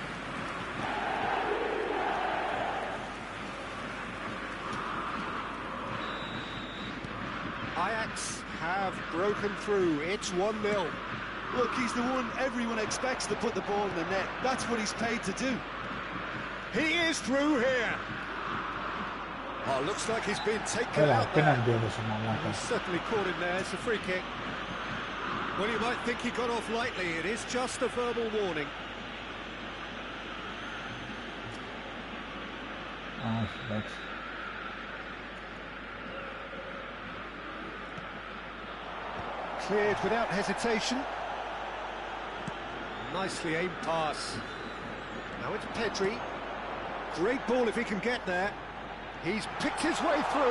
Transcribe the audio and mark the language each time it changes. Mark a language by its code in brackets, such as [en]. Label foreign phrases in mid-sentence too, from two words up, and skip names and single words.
[en] Ajax have broken through. It's 1-0. Look, he's the one everyone expects to put the ball in the net. That's what he's paid to do. He is through here. Oh, looks like he's been taken [el] Έλα, [en] out there. [el] απέναντι όλος ο μαλάκας. [en] He's certainly caught him there. It's a free kick. Well, you might think he got off lightly. It is just a verbal warning. [el] Α, όχι, εντάξει. [en] Cleared without hesitation. Nicely aimed pass. Now it's Pedri. Great ball if he can get there. He's picked his way through.